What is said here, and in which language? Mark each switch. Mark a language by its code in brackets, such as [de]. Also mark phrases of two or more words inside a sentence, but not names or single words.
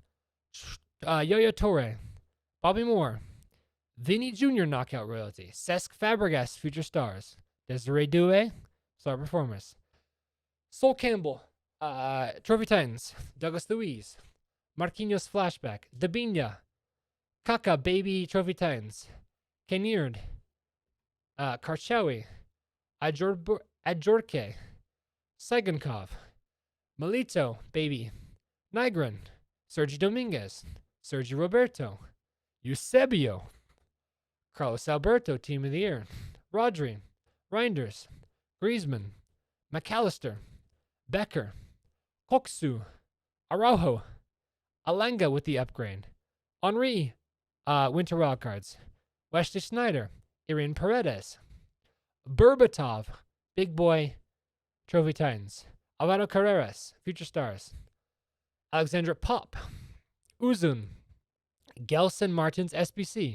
[en] Yo-Yo Torre. Bobby Moore. Vinny Jr. Knockout Royalty. Cesc Fabregas Future Stars. Desiree Doué. Star Performers. Sol Campbell. Trophy Titans. Douglas Luiz. Marquinhos Flashback. Dabinya. Kaka Baby Trophy Titans. Kenird. Karchawi. Ajorke. Segankov. Melito Baby. Nigran. Sergio Dominguez. Sergio Roberto. Eusebio. Carlos Alberto Team of the Year. Rodri. Reinders. Griezmann. McAllister. Becker. Koksu. Araujo. Alanga with the upgrade. Henri. Winter Wildcards. Wesley Snyder. Irene Paredes. Berbatov. Big Boy. Trophy Titans. Alvaro Carreras. Future Stars. Alexandra Pop. Uzun. Gelson Martins SBC.